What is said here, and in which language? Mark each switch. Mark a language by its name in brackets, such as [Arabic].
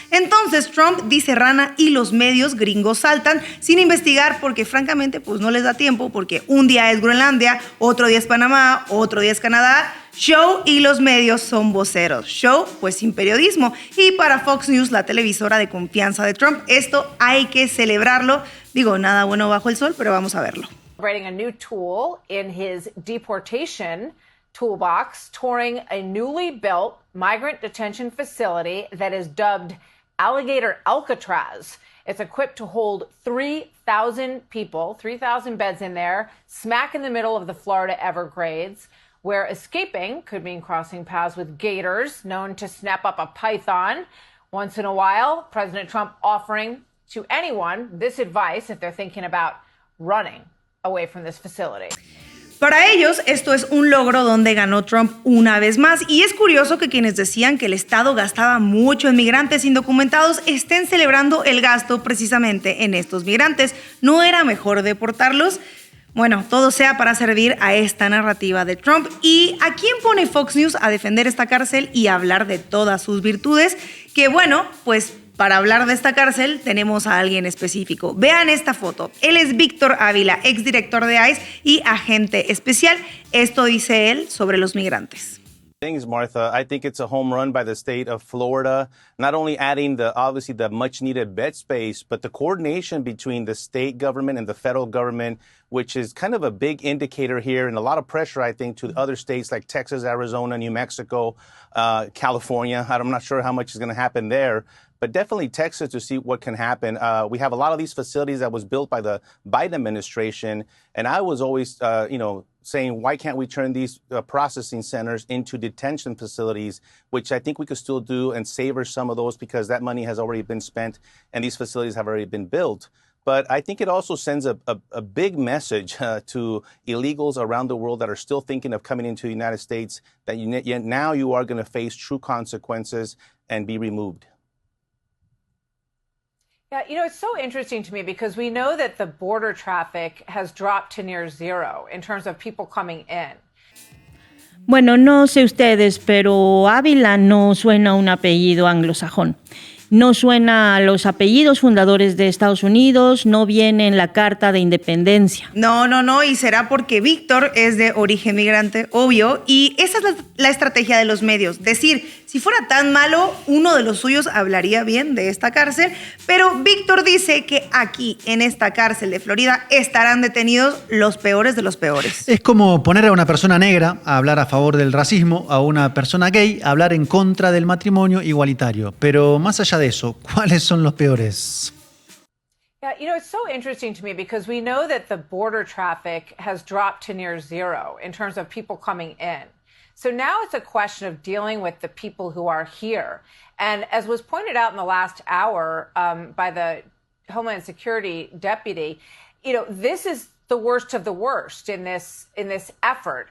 [Spanish] Entonces Trump dice rana y los medios gringos saltan sin investigar porque francamente pues no les da tiempo, porque un día es Groenlandia, otro día es Panamá, otro día es Canadá. Show y los medios son voceros. Show pues sin periodismo. Y para Fox News, la televisora de confianza de Trump, esto hay que celebrarlo. Digo, nada bueno bajo el sol, pero vamos a verlo. [English] Writing a new tool in his deportation toolbox, touring a newly built migrant detention facility that is dubbed Alligator Alcatraz. It's equipped to hold 3,000 people, 3,000 beds in there, smack in the middle of the Florida Everglades, where escaping could mean crossing paths with gators known to snap up a python. Once in a while, President Trump offering to anyone this advice if they're thinking about running away from this facility. [Spanish] Para ellos, esto es un logro donde ganó Trump una vez más. Y es curioso que quienes decían que el Estado gastaba mucho en migrantes indocumentados estén celebrando el gasto precisamente en estos migrantes. ¿No era mejor deportarlos? Bueno, todo sea para servir a esta narrativa de Trump. ¿Y a quién pone Fox News a defender esta cárcel y a hablar de todas sus virtudes? Que bueno, pues para hablar de esta cárcel tenemos a alguien específico. Vean esta foto. Él es Víctor Ávila, exdirector de ICE y agente especial. Esto dice él sobre los migrantes. [English] Things, Martha. I think it's a home run by the state of Florida, not only adding obviously the much needed bed space, but the coordination between the state government and the federal government, which is kind of a big indicator here and a lot of pressure, I think, to other states like Texas, Arizona, New Mexico, California. I'm not sure how much is going to happen there, but definitely Texas to see what can happen. We have a lot of these facilities that was built by the Biden administration, and I was always, saying, why can't we turn these processing centers into detention facilities, which I think we could still do and savor some of those because that money has already been spent and these facilities have already been built. But I think it also sends a big message to illegals around the world that are still thinking of coming into the United States that now you are going to face true consequences and be removed. Yeah, it's so interesting to me because we know that the border traffic has dropped to near zero in terms of people coming in. [Spanish] Bueno, no sé ustedes, pero Ávila no suena a un apellido anglosajón. No suena a los apellidos fundadores de Estados Unidos, no viene en la Carta de Independencia. No, y será porque Víctor es de origen migrante, obvio, y esa es la estrategia de los medios. Decir, si fuera tan malo, uno de los suyos hablaría bien de esta cárcel, pero Víctor dice que aquí, en esta cárcel de Florida, estarán detenidos los peores de los peores. Es como poner a una persona negra a hablar a favor del racismo, a una persona gay a hablar en contra del matrimonio igualitario. Pero más allá de eso, ¿cuáles son los peores? [English] Yeah, it's so interesting to me because we know that the border traffic has dropped to near zero in terms of people coming in. So now it's a question of dealing with the people who are here. And as was pointed out in the last hour by the Homeland Security deputy, this is the worst of the worst in this effort.